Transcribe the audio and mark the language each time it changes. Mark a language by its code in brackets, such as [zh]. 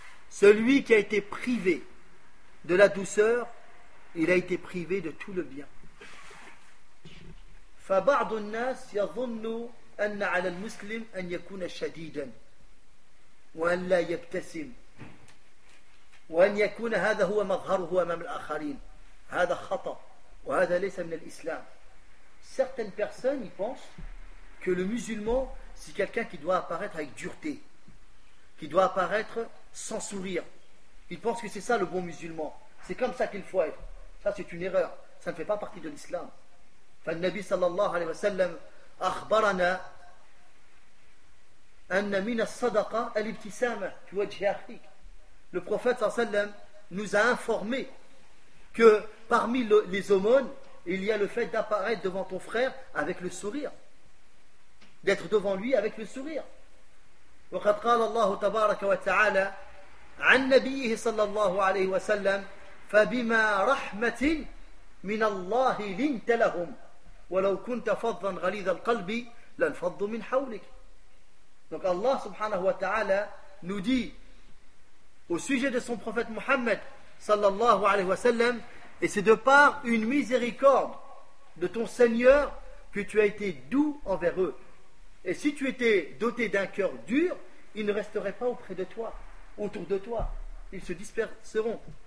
[fr] Celui qui a été privé de la douceur, il a été privé de tout le bien. [ar] فبعض الناس يظن أن على المسلم أن يكون شديدا وأن لا يبتسم وأن يكون هذا هو مظهره أمام الآخرين. هذا خطأ وهذا ليس من الإسلام. [fr] Certaines personnes pensent que le musulman c'est quelqu'un qui doit apparaître avec dureté, qui doit apparaître sans sourire. Ils pensent que c'est ça le bon musulman, c'est comme ça qu'il faut être. Ça c'est une erreur, ça ne fait pas partie de l'islam. [ar] فالنبي صلى الله عليه وسلم أخبرنا أن من الصدقة الابتسامة في وجه أخيك. [fr] Le prophète صلى الله عليه وسلم nous a informé que parmi les aumônes il y a le fait d'apparaître devant ton frère avec le sourire, d'être devant lui avec le sourire. [ar] وقد قال الله تبارك وتعالى عن نبيه صلى الله عليه وسلم فبما رحمة من الله لنت لهم ولو كنت فظا غليظ القلب لانفض من حولك. [fr] Donc Allah subhanahu wa ta'ala nous dit au sujet de son prophète Muhammad sallallahu alayhi wa sallam: et c'est de par une miséricorde de ton Seigneur que tu as été doux envers eux, et si tu étais doté d'un cœur dur, ils ne resteraient pas auprès de toi, autour de toi, ils se disperseront.